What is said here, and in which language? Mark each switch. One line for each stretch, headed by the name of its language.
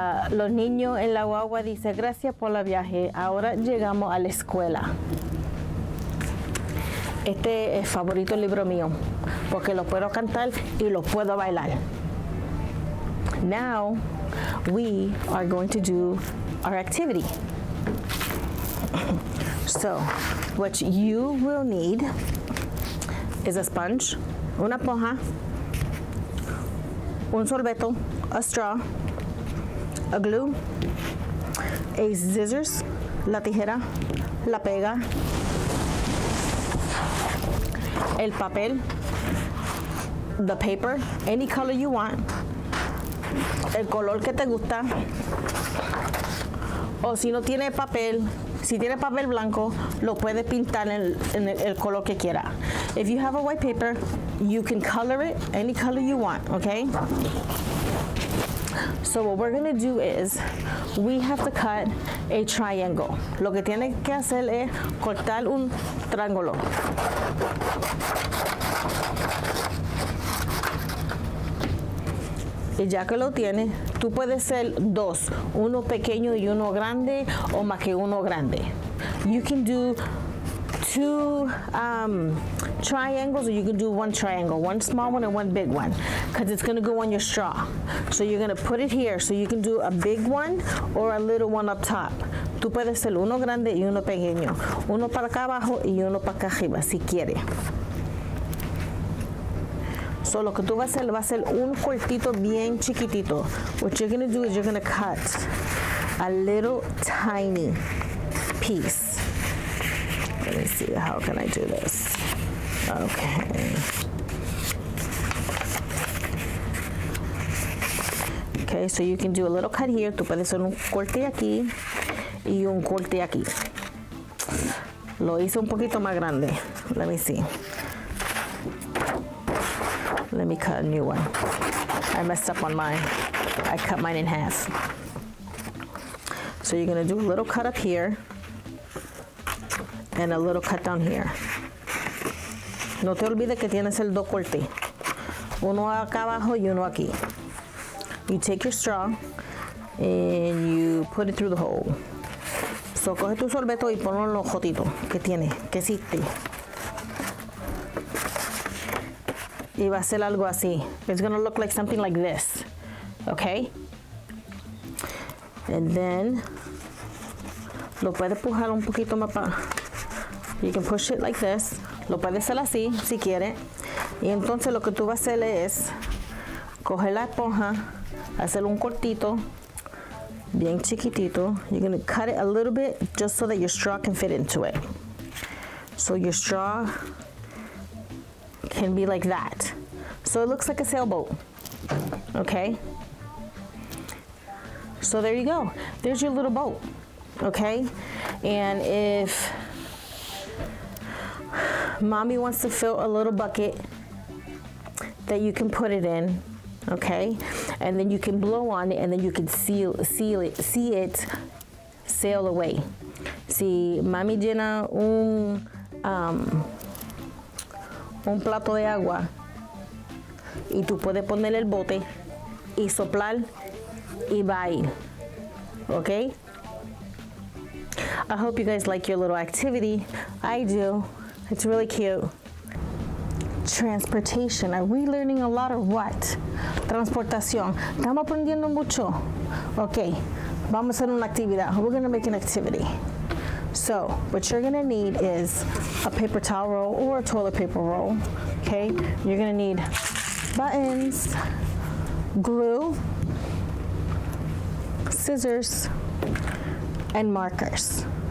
Spanish: Los niños en la guagua dicen gracias por el viaje. Ahora llegamos a la escuela. Este es el favorito libro mío porque lo puedo cantar y lo puedo bailar.
English: Now we are going to do our activity. So what you will need is a sponge,
Spanish: una esponja, un sorbeto,
English: a straw, a glue, a scissors,
Spanish: la tijera, la pega, el papel,
English: the paper, any color you want,
Spanish: el color que te gusta, o si no tiene papel, si tiene papel blanco, lo puedes pintar en el color que quiera.
English: If you have a white paper, you can color it any color you want, okay? So what we're gonna do is, we have to cut a triangle.
Spanish: Lo que tienes que hacer es cortar un triángulo. Y ya que lo tienes, tú puedes hacer dos, uno pequeño y uno grande, o más que uno grande.
English: You can do two triangles, or you can do one triangle, one small one and one big one, because it's going to go on your straw. So you're going to put it here, so you can do a big one or a little one up top.
Spanish: Tú puedes hacer uno grande y uno pequeño, uno para acá abajo y uno para acá arriba, si quieres. So lo que tú vas a hacer, va a ser un cortito bien chiquitito.
English: What you're going to do is you're going to cut a little tiny piece. Let me see, how can I do this? Okay. Okay, so you can do a little cut here.
Spanish: Tú puedes hacer un corte aquí y un corte aquí. Lo hice un poquito más grande.
English: Let me see. Let me cut a new one. I messed up on mine. I cut mine in half. So you're gonna do a little cut up here and a little cut down here.
Spanish: No te olvides que tienes el dos cortes. Uno acá abajo y uno aquí.
English: You take your straw and you put it through the hole.
Spanish: So coge tu sorbeto y ponlo en los jotitos que tiene, que existe. Y va a ser algo así.
English: It's gonna look like something like this, okay? And then
Spanish: lo puedes pujar un poquito más para.
English: You can push it like this.
Spanish: Lo puedes hacer así si quieres. Y entonces lo que tú vas a hacer es coger la esponja, hacer un cortito, bien chiquitito.
English: You're gonna cut it a little bit just so that your straw can fit into it. So your straw can be like that. So it looks like a sailboat, okay? So there you go. There's your little boat, okay? And if mommy wants to fill a little bucket that you can put it in, okay? And then you can blow on it and then you can see it sail away.
Spanish: Si mami llena un plato de agua y tú puedes poner el bote y soplar y va a ir, okay?
English: I hope you guys like your little activity. I do. It's really cute. Transportation. Are we learning a lot or what?
Spanish: Transportación. ¿Estamos aprendiendo mucho? Okay, vamos a hacer una actividad.
English: We're gonna make an activity. So what you're gonna need is a paper towel roll or a toilet paper roll, okay? You're gonna need buttons, glue, scissors, and markers.